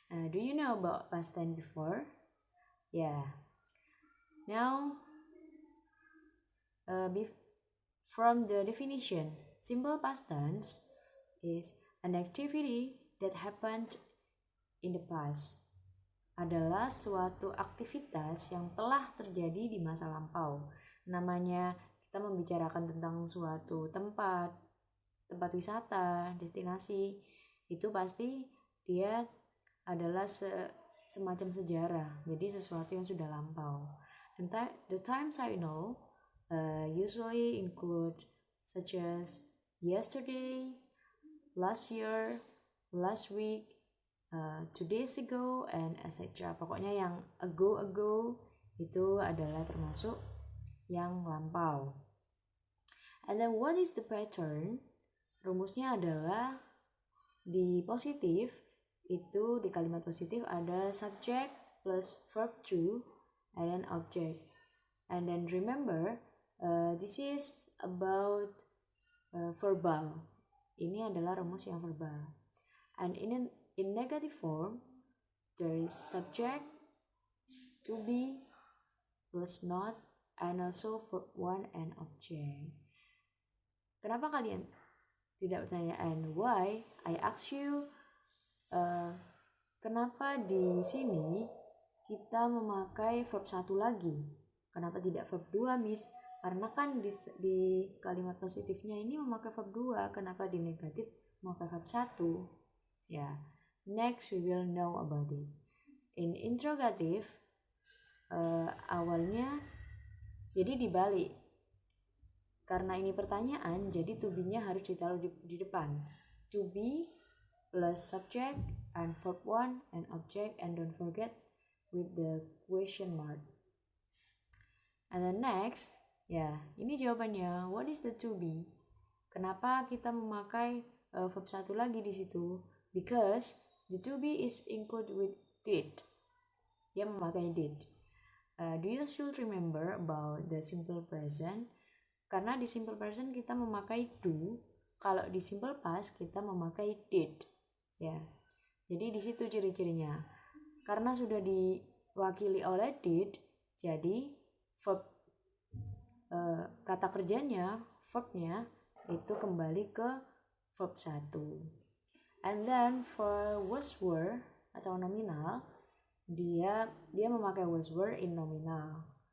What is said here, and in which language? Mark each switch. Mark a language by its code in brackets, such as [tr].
[en] Do you know about past tense before? Yeah. Now, from the definition, simple past tense is an activity that happened in the past. [id] Adalah suatu aktivitas yang telah terjadi di masa lampau. Namanya kita membicarakan tentang suatu tempat wisata, destinasi, itu pasti dia adalah semacam sejarah, jadi sesuatu yang sudah lampau. [en] The times I know usually include such as yesterday, last year, last week, 2 days ago, and etc. [id] Pokoknya yang ago itu adalah termasuk yang lampau. [en] And then what is the pattern? [id] Rumusnya adalah di positif itu di kalimat positif ada [en] subject plus verb to and then object. And then remember, this is about verbal. [id] Ini adalah rumus yang verbal. [en] And in negative form, there is subject, to be, plus not, and also verb one and object. [id] Kenapa kalian tidak bertanya [en] and why? I ask you, [id] kenapa di sini kita memakai verb 1 lagi? Kenapa tidak verb 2, Miss? Karena kan di kalimat positifnya ini memakai verb 2, kenapa di negatif memakai verb 1? [en] Ya, next we will know about it. In interrogative, [id] awalnya jadi dibalik. Karena ini pertanyaan, jadi to be-nya harus ditaruh di depan. [en] To be plus subject and verb 1 and object, and don't forget with the question mark. And then next, [id] ya, ini jawabannya. [en] What is the to be? [id] Kenapa kita memakai verb 1 lagi di situ? [en] Because the to be is included with did. [id] Dia memakai did. [en] Do you still remember about the simple present? [id] Karena di simple present kita memakai do, kalau di simple past kita memakai did. Ya. Jadi di situ ciri-cirinya. Karena sudah diwakili oleh did, jadi verb kata kerjanya, verbnya itu kembali ke verb 1. [en] And then for was were [id] atau [en] nominal, [id] dia memakai [en] was were in nominal.